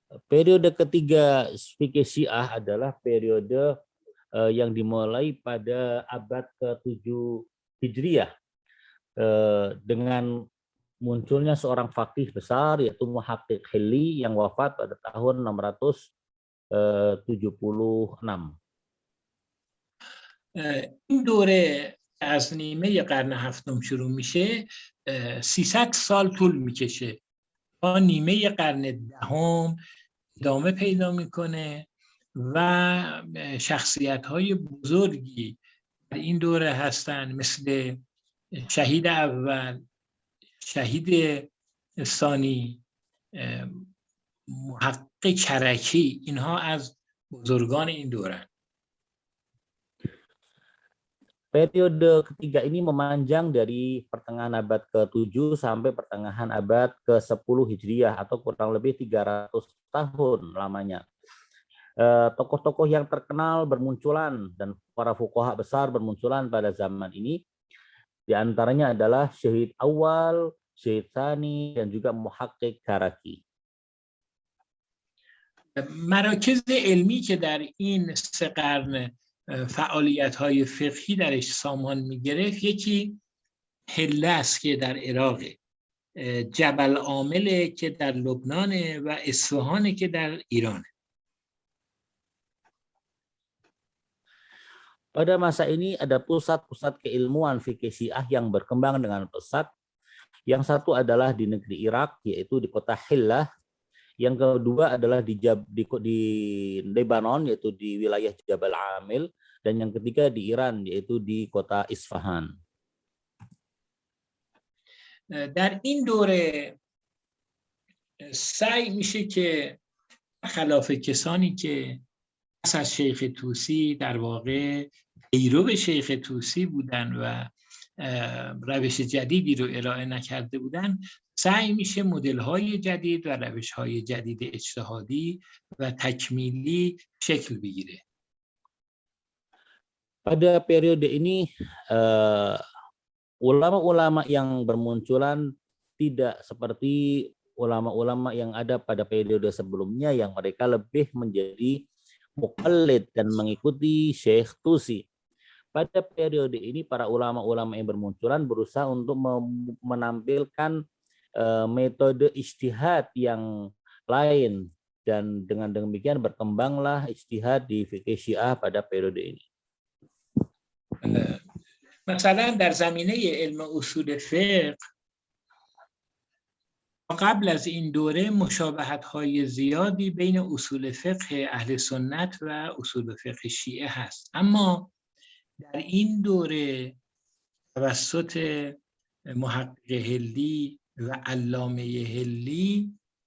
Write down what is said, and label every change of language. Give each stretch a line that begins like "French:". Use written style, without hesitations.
Indonesian: Periode ketiga fikih Syiah adalah periode yang dimulai pada abad ke-7 Hijriah dengan munculnya seorang faqih besar yaitu Muhaqqiq Hilli yang wafat pada tahun 676.
Persian: این دوره از نیمه قرن هفتم شروع میشه 300 سال طول میکشه تا نیمه قرن دهم ادامه پیدا میکنه و شخصیت‌های بزرگی در این دوره هستن مثل شهید اول، شهید ثانی، محقق کرکی، اینها از بزرگان این دوره.
Indonesian: Periode ketiga ini memanjang dari pertengahan abad ke-7 sampai pertengahan abad ke-10 Hijriah atau kurang lebih 300 tahun lamanya. Tokoh-tokoh yang terkenal bermunculan dan para fuqaha besar bermunculan pada zaman ini. Di antaranya adalah Syahid Awal, Syahid Tsani, dan juga Muhaqqiq Karaki.
Persian: مراکز علمی که در این 3 قرن فعالیت‌های فقهی درش سامان می‌گرفت، یکی هله است که در عراق، جبل عامل که در لبنان و اصفهان که در ایران.
Indonesian: Pada masa ini ada pusat-pusat keilmuan fikih Syiah yang berkembang dengan pesat. Yang satu adalah di negeri Irak, yaitu di kota Hillah. Yang kedua adalah di Lebanon, yaitu di wilayah Jabal Amil. Dan yang ketiga di Iran, yaitu di kota Isfahan.
Persian: در این دوره سعی میشه که خلاف کسانی که پس از شیخ طوسی در واقع پیرو شیخ طوسی بودن و روش جدیدی رو ارائه نکرده بودن، سعی میشه مدل‌های جدید و روش‌های جدید اجتهادی و تکمیلی شکل بگیره.
Indonesian: Pada periode ini ulama-ulama yang bermunculan tidak seperti ulama-ulama yang ada pada periode sebelumnya yang mereka lebih menjadi muqallid dan mengikuti Syekh Tusi. Pada periode ini para ulama-ulama yang bermunculan berusaha untuk menampilkan metode ijtihad yang lain, dan dengan demikian berkembanglah ijtihad di fikih Syiah pada periode ini.
Persian: مثلا در زمینه علم اصول فقه قبل از این دوره مشابهت‌های زیادی بین اصول فقه اهل سنت و اصول فقه شیعه هست، اما در این دوره توسط محقق هلی و علامه هلی